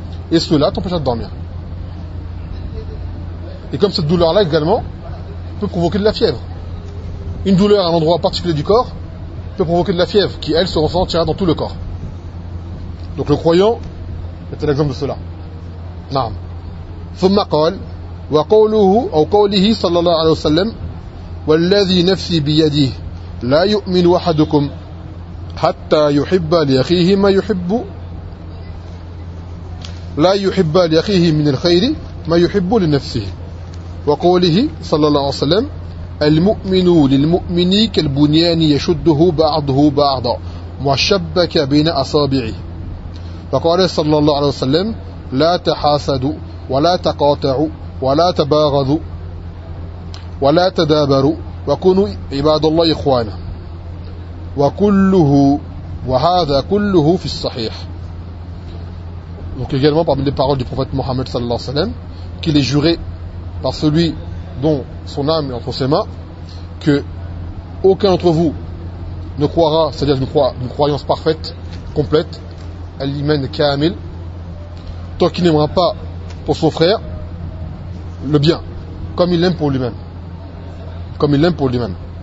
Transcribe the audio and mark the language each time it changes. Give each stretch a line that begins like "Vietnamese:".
French: Et cela t'empêchera de dormir. Et comme cette douleur-là également peut provoquer de la fièvre. Une douleur à un endroit particulier du corps peut provoquer de la fièvre qui, elle, se ressentira dans tout le corps. Donc le croyant est un exemple de cela.
Arabic: Naam. ثم قال وقوله أو قوله صلى الله عليه وسلم والذي نفسي بيده لا يؤمن أحدكم حتى يحب لأخيه ما يحب لا يحب لأخيه من الخير ما يحب لنفسه وقوله صلى الله عليه وسلم المؤمن للمؤمن كالبنيان يشده بعضه بعضا وشبك بين أصابعه فقال صلى الله عليه وسلم لا تحاسدوا ولا تقاطعوا ولا تباغضوا ولا تدابروا وكونوا عباد الله إخوانا وكله وهذا كله في الصحيح.
French: Donc également parmi les paroles du prophète Mohammed sallallahu alayhi wa sallam, qu'il est juré par celui dont son âme est entre ses mains, que aucun d'entre vous ne croira, c'est-à-dire une croyance parfaite, complète, al-iman kamil, tant qu'il n'aimera pas pour son frère le bien, comme il l'aime pour lui-même. Comme il l'aime pour lui-même.